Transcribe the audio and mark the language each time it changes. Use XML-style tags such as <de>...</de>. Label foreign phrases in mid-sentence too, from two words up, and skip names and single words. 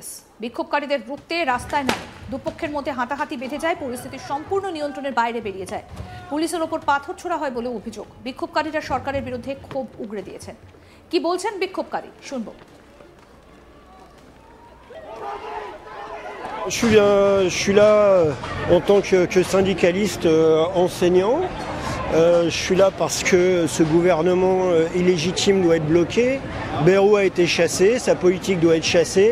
<bn>বিক্ষোভকারীদের রুখতে রাস্তায় নামে দুপক্ষের মধ্যে হাতাহাতি বেঁধে যায়। পরিস্থিতি সম্পূর্ণ নিয়ন্ত্রণের বাইরে বেরিয়ে যায়। পুলিশের ওপর পাথর ছোড়া হয় বলে অভিযোগ। বিক্ষোভকারীরা সরকারের বিরুদ্ধে ক্ষোভ উগরে দিয়েছেন। কি বলছেন বিক্ষোভকারী শুনবো।</bn> <fr>Je suis là en tant que syndicaliste enseignant. Je suis là parce que ce gouvernement illégitime doit être bloqué. Bayrou a été chassé, sa politique doit être chassée.</fr>